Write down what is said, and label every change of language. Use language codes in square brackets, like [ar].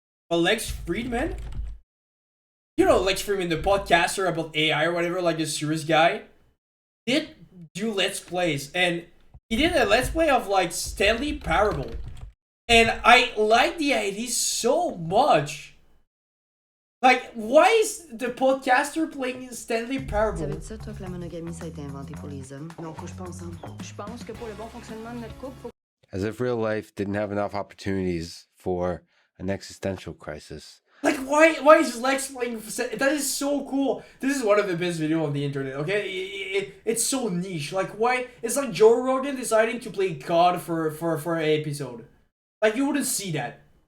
[en] But Lex Friedman, you know Lex Friedman, the podcaster about AI or whatever, like the serious guy, did do Let's Plays, and he did a Let's Play of like Stanley Parable, and I like the idea so much. Like, why is the podcaster playing Stanley Parable? [fr] Ça veut dire ça, toi, que la monogamie, ça a été inventé pour les hommes? Non, couche pas ensemble. Je pense que pour le bon fonctionnement de notre couple, faut... [en] As if real life didn't have enough opportunities for an existential crisis. Like, why is Lex playing... That is so cool. This is one of the best videos on the internet, okay? It's so niche. Like, why... It's like Joe Rogan deciding to play COD for an episode. Like, you wouldn't see that.